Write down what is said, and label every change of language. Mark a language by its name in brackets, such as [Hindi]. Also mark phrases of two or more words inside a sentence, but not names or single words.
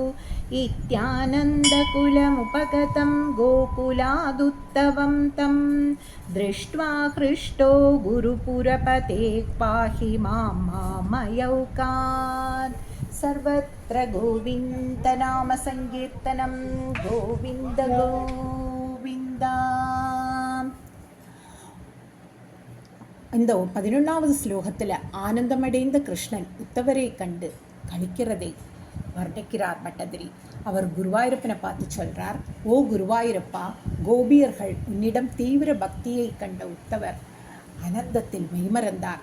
[Sanskrit] इत्यानन्दकुलमुपगतं गोकुलादुत्तमं तं दृष्ट्वा हृष्टो गुरुपुरपते पाहि मां मामयौकात् सर्वत्र गोविन्दनामसङ्कीर्तनं गोविन्द गोविन्द. [Tamil] இந்த 11வது ஸ்லோகத்தில் ஆனந்தமடைந்த கிருஷ்ணன் உத்தவரை கண்டு கழிக்கிறதை வர்ணிக்கிறார் பட்டதிரி. அவர் குருவாயூரப்பனை பார்த்து சொல்கிறார், ஓ குருவாயூரப்பா, கோபியர்கள் உன்னிடம் தீவிர பக்தியை கண்ட உத்தவர் அனந்தத்தில் மெய்மறந்தார்.